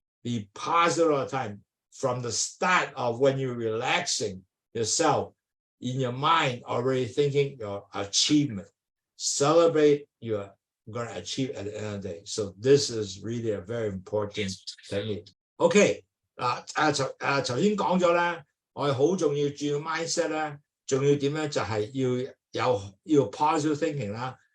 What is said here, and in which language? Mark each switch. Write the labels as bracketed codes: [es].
[en] Be positive all the time. From the start of when you're relaxing yourself, in your mind already thinking your achievement. Celebrate you're going to achieve at the end of the day. So this is really a very important technique. [yue] Okay, 頭先講咗啦，我哋好重要注意 mindset 啦，仲要點咧？就係要 [en] positive thinking [yue] 啦。